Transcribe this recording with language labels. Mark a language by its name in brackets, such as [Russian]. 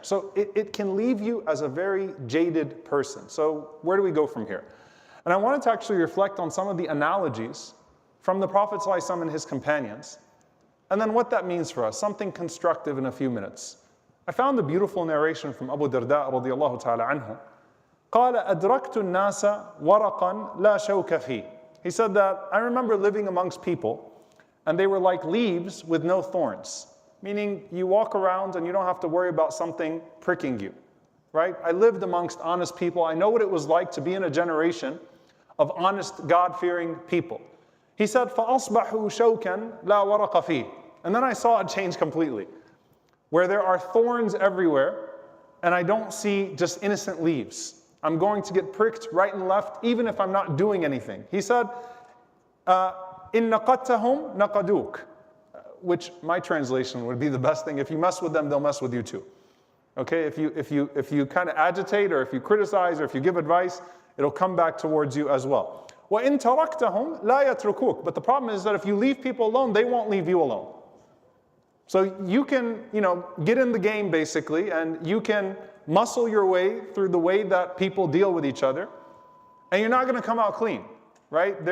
[English] So it can leave you as a very jaded person. So where do we go from here? And I wanted to actually reflect on some of the analogies from the Prophet ﷺ and his companions, and then what that means for us, something constructive in a few minutes. I found a beautiful narration from Abu Darda radiallahu ta'ala anhu. [Arabic] قال أدركت الناس ورقا لا شوك فيه. [English] He said that, I remember living amongst people, and they were like leaves with no thorns. Meaning you walk around and you don't have to worry about something pricking you, right? I lived amongst honest people. I know what it was like to be in a generation of honest, God-fearing people. He said, [Arabic] فَأَصْبَحُوا شَوْكًا لَا وَرَقَ فِيهِ. [English] And then I saw it change completely, where there are thorns everywhere, and I don't see just innocent leaves. I'm going to get pricked right and left, even if I'm not doing anything. He said, [Arabic] إِن نَقَدْتَهُمْ نَقَدُوكَ. [English] Which my translation would be the best thing. If you mess with them, they'll mess with you too. Okay, if you kind of agitate, or if you criticize, or if you give advice, it'll come back towards you as well. [Arabic] وَإِن تَرَكْتَهُمْ لَا يَتْرُكُوكَ. [English] But the problem is that if you leave people alone, they won't leave you alone. So you can, get in the game basically, and you can muscle your way through the way that people deal with each other, and you're not going to come out clean, right?